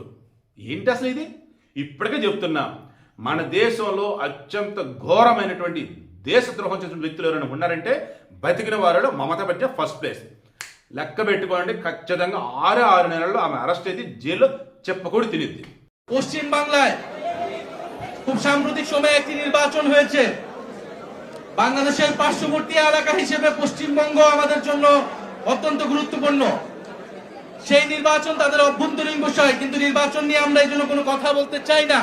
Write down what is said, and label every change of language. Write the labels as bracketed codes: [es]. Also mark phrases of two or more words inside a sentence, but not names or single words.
[te] ఏంటి అసలు ఇది? ఇప్పటికే చెప్తున్నా, మన దేశంలో అత్యంత ఘోరమైనటువంటి దేశద్రోహం చేసిన వ్యక్తులు ఎవరైనా ఉన్నారంటే బతికిన వారిలో మమతా బెనర్జీ ఫస్ట్ ప్లేస్. లెక్క పెట్టుకోండి, ఖచ్చితంగా 6 నెలల్లో ఆమె అరెస్ట్ అయితే జైల్లో చెప్పకూడదు తినిద్ది. [bn] পশ্চিম বাংলায় খুব সাম্প্রতিক সময়ে একটি নির্বাচন হয়েছে। বাংলাদেশের পার্শ্ববর্তী এলাকা হিসেবে পশ্চিমবঙ্গ আমাদের জন্য অত্যন্ত গুরুত্বপূর্ণ। সেই নির্বাচন তাদের অভ্যন্তরীণ বিষয়, কিন্তু নির্বাচন নিয়ে আমরা এই জন্য কোনো কথা বলতে চাই না।